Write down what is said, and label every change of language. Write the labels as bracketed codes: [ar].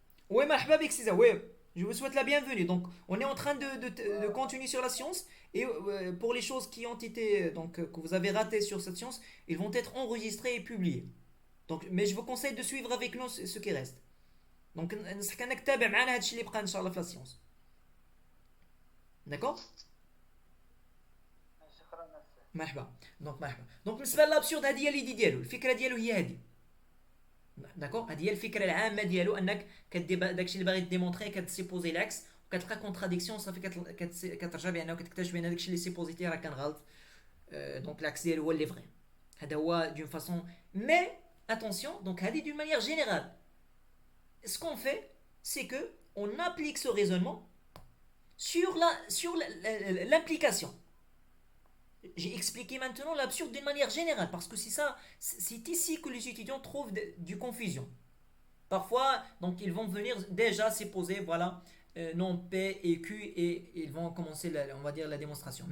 [fr] Oui, [ar] marhaba bik, [fr] c'est ça, oui. Je vous souhaite la bienvenue. Donc, on est en train de continuer sur la science. Et pour les choses qui ont été, que vous avez ratées sur cette science, ils vont être enregistrés et publiés. Donc, mais je vous conseille de suivre avec nous ce qui reste. [ar] Donc, ننصحك انك تتابع معنا هذا الشيء اللي بقى ان شاء الله في la science. [fr] D'accord? [ar] شكرا أستاذ. مرحبا. دونك بالنسبه للابسورد هذه هي اليدي ديالو، الفكره ديالو هي هذه. داكور، هذه هي الفكره العامه ديالو، انك كدير داكشي اللي باغي ديمونطري كتسيبوزي العكس وكتلقى كونتراديكسيون صافي كترجع بانه كتكتشف بان داكشي اللي سيبوزيتي راه كان غلط. دونك العكس ديالو هو اللي فري. هذا هو دون فاسون مي اتونسيون. دونك هذه دون مانيير جينيرال. [fr] Ce qu'on fait, c'est que on applique ce raisonnement sur l'implication. J'ai expliqué maintenant l'absurde d'une manière générale parce que c'est ici que les étudiants trouvent du confusion. Parfois, donc ils vont venir déjà s'opposer, voilà, non P et Q et ils vont commencer, on va dire, la démonstration.